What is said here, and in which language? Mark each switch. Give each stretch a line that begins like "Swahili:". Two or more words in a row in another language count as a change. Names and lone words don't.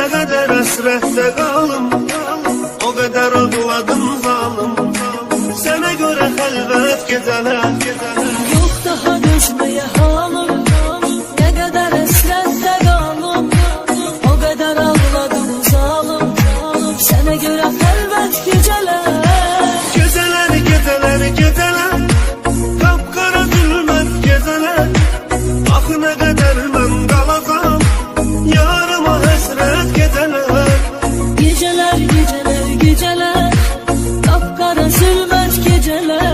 Azerbaijani: qədər əsrətdə qalım, o qədər ağladım zalım, sənə görə xəlvət gecələr.
Turkish: Yok daha dözmeye halım, ne kadar esrette kalım, o kadar ağladım zalim, sana göre elbet geceler. Geceler, geceler, geceler, kapkara zülmət geceler.
Azerbaijani: Axı nə qədər mən qalacam, yarıma həsrət geceler.
Turkish: Geceler, geceler, geceler, kapkara zulmet geceler.